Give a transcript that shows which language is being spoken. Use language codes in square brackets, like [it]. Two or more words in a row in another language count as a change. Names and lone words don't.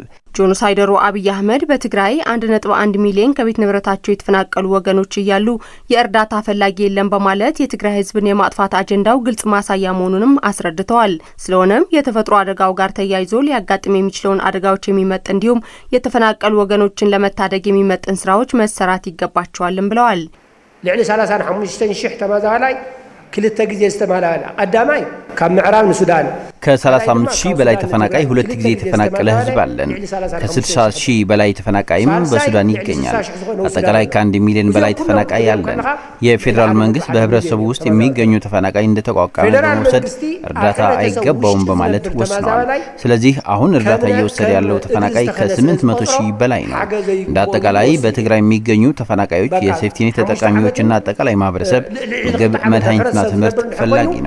[am] ጄኖሳይደሩ አብይ አህመድ በትግራይ 1.1 ሚሊዮን ከቤት ንብረታቸው የተፈናቀሉ ወገኖች እያሉ የእርዳታ ፈላጊ የለም በማለት የትግራይ ህዝብን የማጥፋት አጀንዳው ግልጽ ማሳያ መሆኑንም አስረድተዋል። ስለሆነም የተፈጥሮ አደጋው ጋር ተያይዞ ሊያጋጥም የሚችለውን አደጋዎች የሚመጥን እንዲሁም የተፈናቀሉ ወገኖችን ለመታደግ የሚመጥን ስራዎች መሰራት ይገባቸዋልም ብለዋል። [ti] ልዕሊ 35,000 ተመዛላይ ክልተ ጊዜ ዝተማላላ ቀዳማይ ካብ ምዕራብ ንሱዳን [am] ከ35,000 በላይ ተፈናቃይ ሁለት ጊዜ የተፈናቀለ ህዝብ አለን። ከ60,000 በላይ ተፈናቃይም በሱዳን ይገኛል። አጠቃላይ ከ1 ሚሊዮን በላይ ተፈናቃይ አለን። የፌዴራል መንግስት በህብረተሰቡ ውስጥ የሚገኙ ተፈናቃይ እንደተቋቋመ በመውሰድ እርዳታ አይገባውም በማለት ወስኗል። ስለዚህ አሁን እርዳታ እየወሰደ ያለው ተፈናቃይ ከ800,000 በላይ ነው። እንደ አጠቃላይ በትግራይ የሚገኙ ተፈናቃዮች የሴፍቲኔት ተጠቃሚዎችና አጠቃላይ ማህበረሰብ ምግብ፣ መድኃኒትና ትምህርት ፈላጊ ነው።